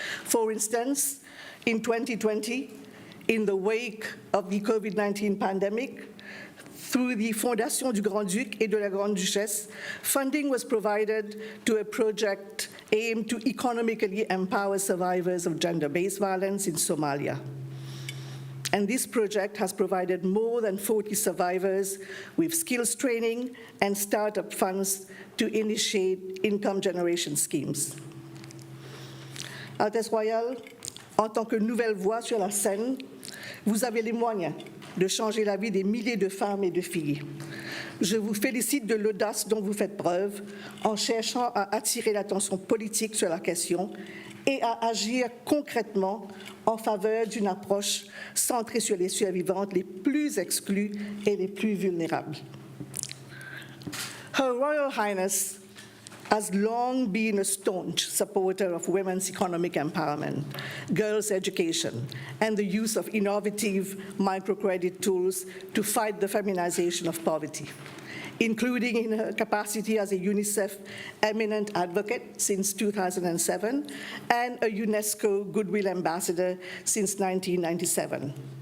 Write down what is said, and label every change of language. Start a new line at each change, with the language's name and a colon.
English: For instance, in 2020, in the wake of the COVID-19 pandemic, through the Fondation du Grand-Duc et de la Grande-Duchesse, funding was provided to a project aimed to economically empower survivors of gender-based violence in Somalia. And this project has provided more than 40 survivors with skills training and startup funds to initiate income generation schemes.
French: Altesse Royale, en tant que nouvelle voix sur la scène, vous avez les moyens de changer la vie des milliers de femmes et de filles. Je vous félicite de l'audace dont vous faites preuve en cherchant à attirer l'attention politique sur la question et à agir concrètement en faveur d'une approche centrée sur les survivantes les plus exclues et les plus vulnérables.
English: Her Royal Highness has long been a staunch supporter of women's economic empowerment, girls' education, and the use of innovative microcredit tools to fight the feminization of poverty, including in her capacity as a UNICEF eminent advocate since 2007 and a UNESCO Goodwill Ambassador since 1997.